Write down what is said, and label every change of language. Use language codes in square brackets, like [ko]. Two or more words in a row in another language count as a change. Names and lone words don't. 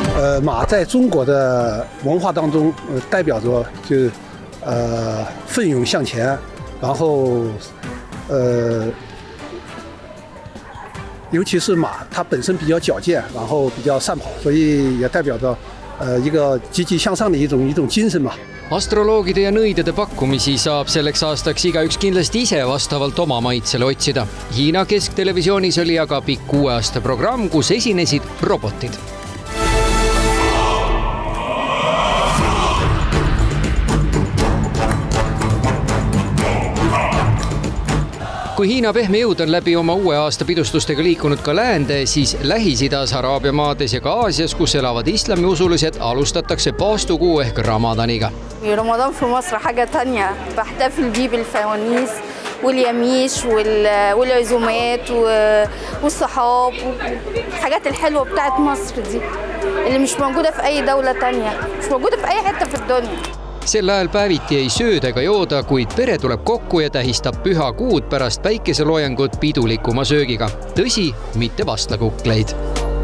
[zh] 马在中国的文化当中，代表着奋勇向前，然后尤其是马，它本身比较矫健，然后比较善跑，所以也代表着一个积极向上的一种精神嘛。 [et] Astroloogide ja nõidade pakkumisi saab selleks aastaks igaüks kindlasti ise vastavalt oma maitsele otsida. Hiina kesktelevisioonis oli aga pikk 6 aasta programm, kus esinesid robotid. Kui Hiina pehme jõud on läbi oma uue aasta pidustustega liikunud ka läände, siis Lähis-Idas, Araabia maades ja ka Aasias, kus elavad islamiusulised, alustatakse paastukuu ehk Ramadaniga. [ar] رمضان في مصر حاجة تانية بحتفل بيه بالفوانيس واليميش والعزومات والصحاب والحاجات الحلوة بتاعت مصر دي اللي مش موجودة في أي دولة تانية مش موجودة في أي حتة في الدنيا. [et] Sel ajal päeviti ei sööda ega jooda, kuid pere tuleb kokku ja tähistab püha kuud pärast päikeseloojangut pidulikuma söögiga. Tõsi, mitte vastlakukleid.